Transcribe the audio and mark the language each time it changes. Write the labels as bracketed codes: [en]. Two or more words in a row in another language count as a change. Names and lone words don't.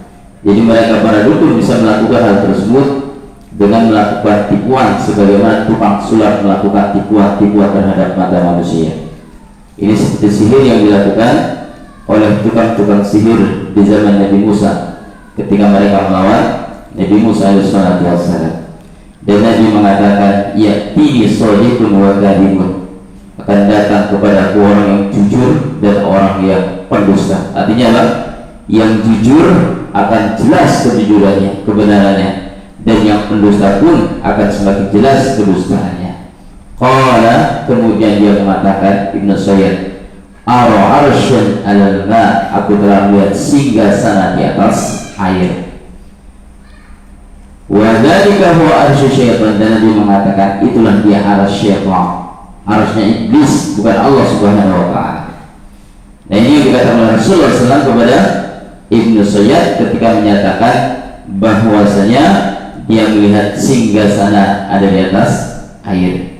[id] Jadi mereka para dukun bisa melakukan hal tersebut dengan melakukan tipuan, sebagaimana tukang sulap melakukan tipuan terhadap mata manusia. Ini seperti sihir yang dilakukan oleh tukang-tukang sihir di zaman Nabi Musa ketika mereka melawan Nabi Musa alaihissalam. Dan Nabi mengatakan, [ar] ya'tini shadiqun wa kadhibun, [id] akan datang kepada orang yang jujur dan orang yang pendusta. Artinya apa? Yang jujur akan jelas kejujurannya, kebenarannya, dan yang pendusta pun akan semakin jelas kedustaannya. Qala, kemudian dia mengatakan, [ar] Ibnu Sayyid, ara arsyun alal ma, [id] aku telah melihat singgasana di atas air. [ar] Wa dzalika huwa arsy syaitan, [id] dan Nabi mengatakan itulah dia [ar] arsy syaitan. [id] Arsy-nya iblis, bukan Allah [ar] Subhanahu wa taala. [id] Nah, ini yang dikatakan oleh Rasulullah SAW kepada Ibnu Sayyid ketika menyatakan bahwasanya dia melihat singgasana ada di atas air.